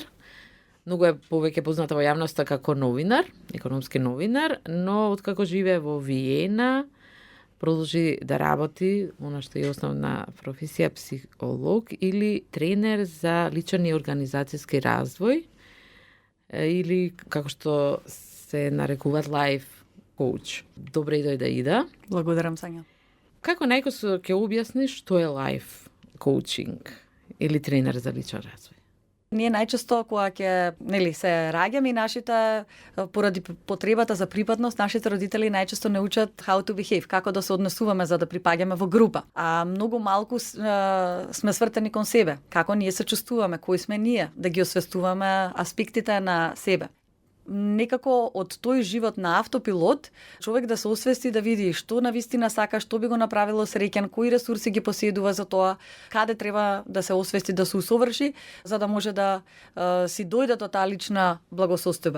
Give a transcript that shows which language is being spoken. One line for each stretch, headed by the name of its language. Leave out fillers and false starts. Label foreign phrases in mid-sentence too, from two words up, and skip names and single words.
Macedonian: Многу е повеќе позната во јавноста како новинар, економски новинар, но откако живее во Виена, продолжи да работи, она што е основна професија, психолог или тренер за личен и организацијски развој, или како што се нарекуваат
English: life coach.
Macedonian: Добре дојде, Ида. Благодарам, Сања. Како најкосо ќе објасниш што е
English: life coaching
Macedonian: или тренер за личен развој? Ние најчесто кога ќе се раѓаме и нашите поради потребата за припадност, нашите родители најчесто не учат
English: how to behave,
Macedonian: како да се однесуваме за да припаѓаме во група. А многу малку сме свртени кон себе, како ние се чувствуваме, кои сме ние, да ги освестуваме аспектите на себе. Некако од тој живот на автопилот, човек да се освести, да види што навистина сака, што би го направило среќен, кои ресурси ги поседува за тоа, каде треба да се освести, да се усоврши, за да може да си дојде до таа лична благосостојба.